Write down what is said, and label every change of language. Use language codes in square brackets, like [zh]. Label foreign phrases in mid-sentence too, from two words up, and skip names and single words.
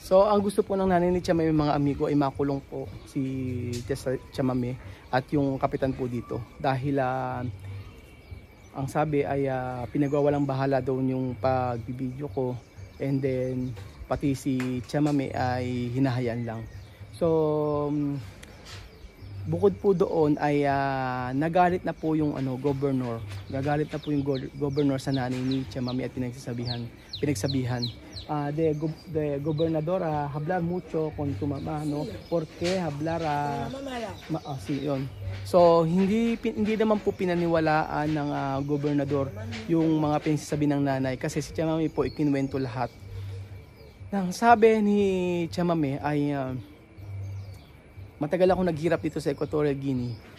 [tl] So ang gusto po ng nanay ni Chamame mga amigo ay makulong po si Chamame at yung kapitan po dito dahil ang sabi ay pinagwawalang bahala daw yung pagbibideo ko, and then pati si Chamame ay hinahayaan lang. So bukod po doon ay nagalit na po yung governor. Gagalit na po yung governor sa nanay ni Chamame at pinagsabihan. [es] De gobernadora hablar mucho con tu mamá, no? Porque hablar sí, [tl] yun. So hindi naman po pinaniwalaan ng gobernador yung mga pinagsasabi ng nanay kasi si Chamame po ikinuwento lahat. Nang sabi ni Chamame ay matagal ako naghirap dito sa Equatorial Guinea.